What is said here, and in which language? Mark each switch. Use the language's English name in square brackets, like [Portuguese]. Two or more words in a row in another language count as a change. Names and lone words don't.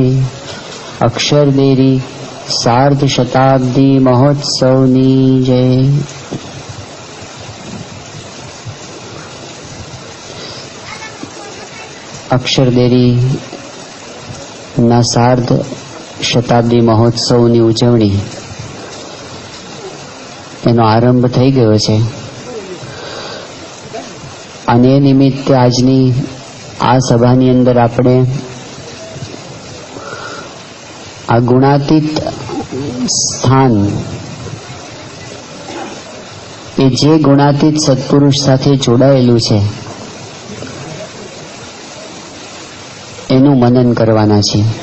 [Gujarati] અક્ષર ડેરી સાર્ધ શતાબ્દી મહોત્સવની જય। અક્ષર ડેરી ના સાર્ધ શતાબ્દી મહોત્સવની ઉજવણી એનો આરંભ થઈ ગયો છે અને એ નિમિત્તે આજની આ સભાની અંદર આપણે આ ગુણાતીત સ્થાન એ જે ગુણાતીત સત્પુરુષ સાથે જોડાયેલું છે એનું મનન કરવાના છે।